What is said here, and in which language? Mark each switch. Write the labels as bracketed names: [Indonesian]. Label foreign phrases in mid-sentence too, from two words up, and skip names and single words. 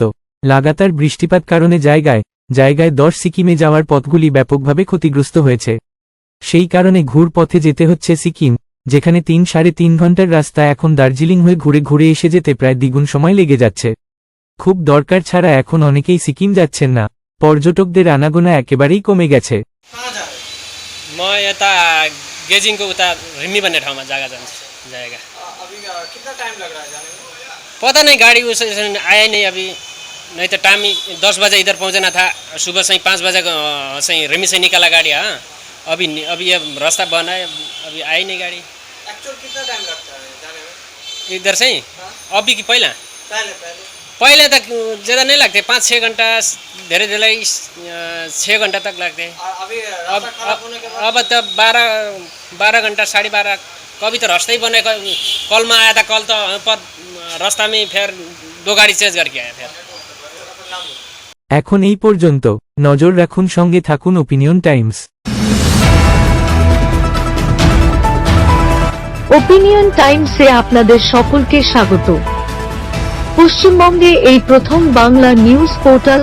[Bangla] লাগাতার বৃষ্টিপাত কারণে জায়গায় জায়গায় 10 সিকিমে যাওয়ার পথগুলি ব্যাপকভাবে ক্ষতিগ্রস্ত হয়েছে। সেই কারণে ঘুর পথে যেতে হচ্ছে সিকিম, যেখানে 3-3.5 ঘন্টার রাস্তা এখন দার্জিলিং হয়ে ঘুরে ঘুরে এসে যেতে প্রায় দ্বিগুণ সময় লেগে যাচ্ছে। খুব দরকার ছাড়া এখন অনেকেই সিকিম যাচ্ছেন না। পর্যটকদের আনাগোনা একেবারেই কমে গেছে। [Nepali] म यता गेजिङको उता रिम्मी भन्ने ठाउँमा जग्गा जाएगा। [Hindi] अभी कितना टाइम लग रहा है जाने में? पता नहीं गाड़ी उस आया नहीं अभी, नहीं तो टाइम 10 बजे इधर पहुंचना था, सुबह से 5 बजे से रिम्मी से निकाला गाड़ी। हाँ अभी ये रास्ता बना है, अभी आई नहीं गाड़ी। एक्चुअल कितना टाइम लगता है जाने में? इधर से अभी कि पहिला पहले तक ज़्यादा नहीं लगते, 5-6 घंटा, धीरे धीरे 6 घंटा तक लगते हैं। अभी रास्ता खराब होने के बाद अब तब 12 घंटा 12:30। कभी तो रास्ता ही बने, कल में आया था, कल तो पर रास्ता में फिर 2 गाड़ी चेंज करके आया फिर। [Bangla] এখন এই পর্যন্ত। নজর রাখুন, সঙ্গে থাকুন ওপিনিয়ন টাইমস। ওপিনিয়ন টাইমসে আপনাদের সকলকে স্বাগত। পশ্চিমবঙ্গে এই প্রথম বাংলা [English] news portal.